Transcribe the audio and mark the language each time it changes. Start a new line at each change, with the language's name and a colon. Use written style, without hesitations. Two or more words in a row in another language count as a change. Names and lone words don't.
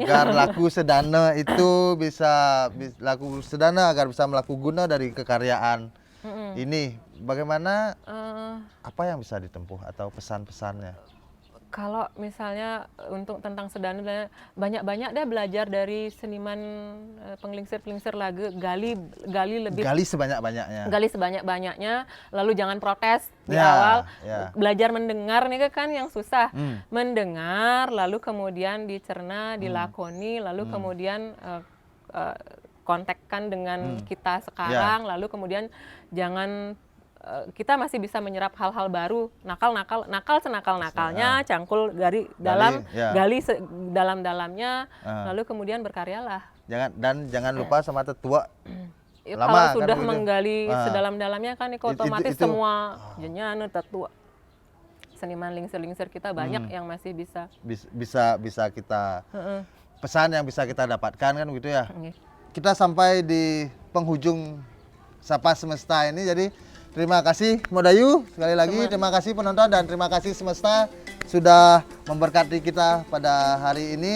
Indonesian: agar laku sedana itu laku sedana agar bisa melaku guna dari kekaryaan ini. Bagaimana apa yang bisa ditempuh atau pesan-pesannya? Kalau misalnya untuk tentang sedana, banyak-banyak deh belajar dari seniman penglingsir-penglingsir lagu, gali lebih, Gali sebanyak-banyaknya. gali sebanyak-banyaknya, lalu jangan protes di Ya, awal. ya. Belajar mendengar nih kan yang susah. Mendengar, lalu kemudian dicerna, dilakoni, lalu kemudian kontakkan dengan kita sekarang, lalu kemudian jangan kita masih bisa menyerap hal-hal baru, nakal senakal-nakalnya, cangkul gali dalam-dalamnya, lalu kemudian berkaryalah. Jangan lupa sama tetua. Ya, Lama kalau kan sudah begitu? menggali sedalam-dalamnya kan otomatis itu. semua jenjana tetua. Seniman lingsir-lingsir kita banyak yang masih bisa. Bisa kita pesan yang bisa kita dapatkan kan gitu ya. Oke. Kita sampai di penghujung Sapa Semesta ini, jadi terima kasih Modayu sekali lagi, terima kasih penonton, dan terima kasih Semesta sudah memberkati kita pada hari ini.